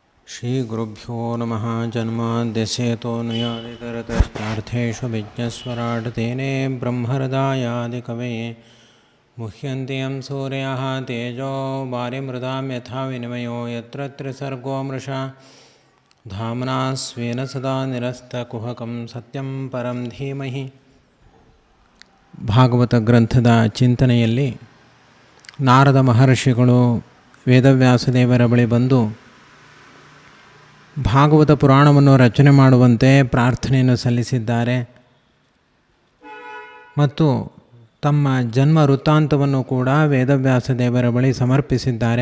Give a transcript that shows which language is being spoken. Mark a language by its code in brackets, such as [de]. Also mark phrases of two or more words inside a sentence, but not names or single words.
[sa] ಶ್ರೀಗುರುಭ್ಯೋ ನಮಃ. ಜನ್ಮಾದ್ಯಸ್ಯತೋನ್ಮಯಾದಿತರತಶ್ಚಾರ್ಥೇಷು ವಿಜ್ಞಸ್ವರಾಟ್ ತೇನೇ ಬ್ರಹ್ಮಹೃದಾಯಾದಿಕವಯೇ ಮುಹ್ಯಂತಿ ಯಂ ಸೂರ್ಯಃ ತೇಜೋ ವಾರಿಮೃದಾಂ ಯಥಾ ವಿನಿಮಯೋ ಯತ್ರ ತ್ರಿಸರ್ಗೋ ಮೃಷಾ ಧಾಮ್ನಾ ಸ್ವೇನ ಸದಾ ನಿರಸ್ತಕುಹಕಂ ಸತ್ಯಂ ಪರಂ ಧೀಮಹಿ. [kn] ಭಾಗವತ ಗ್ರಂಥದ ಚಿಂತನೆಯಲ್ಲಿ ನಾರದ ಮಹರ್ಷಿಗಳು ವೇದವ್ಯಾಸದೇವರ ಬಳಿ ಬಂದು ಭಾಗವತ ಪುರಾಣವನ್ನು ರಚನೆ ಮಾಡುವಂತೆ ಪ್ರಾರ್ಥನೆಯನ್ನು ಸಲ್ಲಿಸಿದ್ದಾರೆ ಮತ್ತು ತಮ್ಮ ಜನ್ಮ ವೃತ್ತಾಂತವನ್ನು ಕೂಡ ವೇದವ್ಯಾಸದೇವರ ಬಳಿ ಸಮರ್ಪಿಸಿದ್ದಾರೆ.